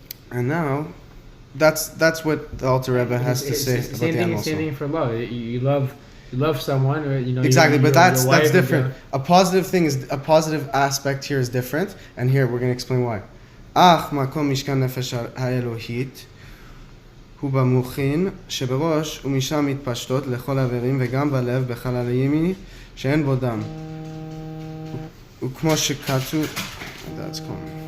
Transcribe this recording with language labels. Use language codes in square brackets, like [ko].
[en] And now, that's what the Alter Rebbe has to say about the animal soul. Same thing for love. You love someone, or exactly, but that's different. A positive thing is a positive aspect here is different, and here we're going to explain why. [he] Ach makom mishkan nefesh ha'elohit. הוא במוחין שבראש ומשם מתפשטות לכל האיברים וגם בלב בחלל הימני שאין בו דם. וכמו שכתוב, [en] that's cool.